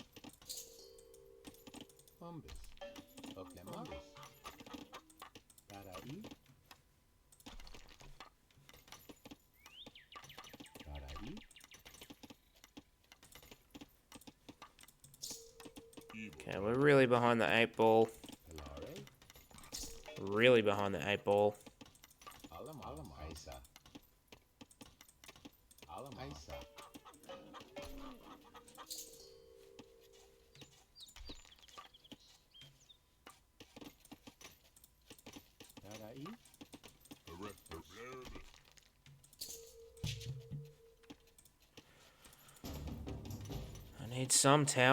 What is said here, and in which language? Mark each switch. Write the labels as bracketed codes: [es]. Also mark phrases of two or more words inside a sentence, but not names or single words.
[en] bombis, oklema, tarai, tarai, Okay, we're really behind the 8 ball. pilare, Really behind the 8 ball. alamas, aisa, alamas, aisa, tarai, I need some towers.